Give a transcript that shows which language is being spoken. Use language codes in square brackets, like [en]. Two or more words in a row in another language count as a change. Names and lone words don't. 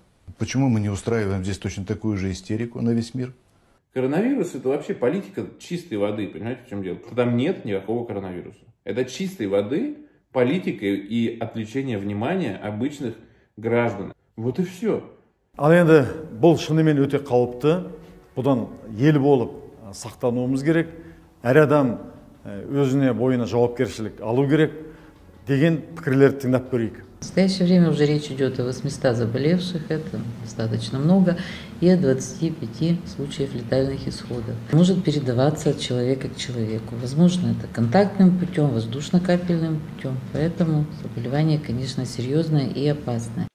[ru] Почему мы не устраиваем здесь точно такую же истерику на весь мир? Коронавирус — это вообще политика чистой воды, понимаете, в чем дело? Там нет никакого коронавируса. Это чистой воды политика и отвлечение внимания обычных граждан. Вот и все. [kk] Ал енді бұл шынымен өте қауіпті. Бұдан ел болып сақтануымыз керек. Әр адам өзіне бойына жауапкершілік алу керек деген пікірлерді тыңдап көрейік. [ru] В настоящее время уже речь идет о 800 заболевших, это достаточно много, и о 25 случаев летальных исходов. Может передаваться от человека к человеку. Возможно, это контактным путем, воздушно-капельным путем. Поэтому заболевание, конечно, серьезное и опасное.